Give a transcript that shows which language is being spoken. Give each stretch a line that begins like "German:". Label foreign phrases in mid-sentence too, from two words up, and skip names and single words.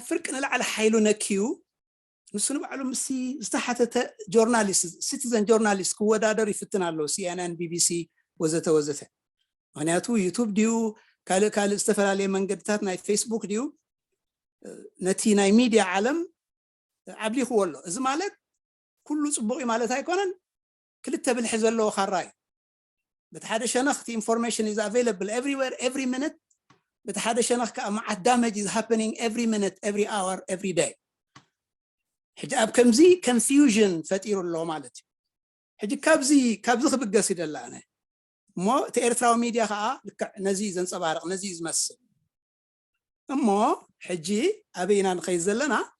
Tigrinya: ፍርቂ ንላዕሊ ሓይሉ ነኪዩ ንሱ ንባዕሉ ምስ ዝተሓተተ ጆርናሊስት
English: citizen journalist
Tigrinya: ክወዳደር ይፍትን ኣሎ ሲኤንኤን ቢቢሲ ወዘተ ወዘተ ምክንያቱ ዩቱብ ድዩ ካልእ ዝተፈላለየ መንገድታት ናይ ፌስቡክ ድዩ ነቲ ናይ ሚድያ ዓለም ዓብሊኽዎ ኣሎ እዚ ማለት ኩሉ ፅቡቅ ማለት ኣይኮነን ክልተ ብልሒ ዘለዎ ካራ እዩ በቲ ሓደ ሸነኽ እቲ ኢንፎርሜሽን
English: is available everywhere every minute
Tigrinya: በቲ ሓደ ሸነኽ ከዓ መዓት
English: damage is happening every minute every hour every day
Tigrinya: ሕጂ ኣብ ከምዚ confusion ፈጢሩ ኣሎ ማለት እዩ ሕጂ ካብዚ ክብገስ ይደላ ኣነ እሞ እቲ ኤርትራዊ ሚድያ ከዓ ልክዕ ነዚ ዘንፀባርቕ ነዚ ዝመስል እሞ ሕጂ ኣበይና ንኸይድ ዘለና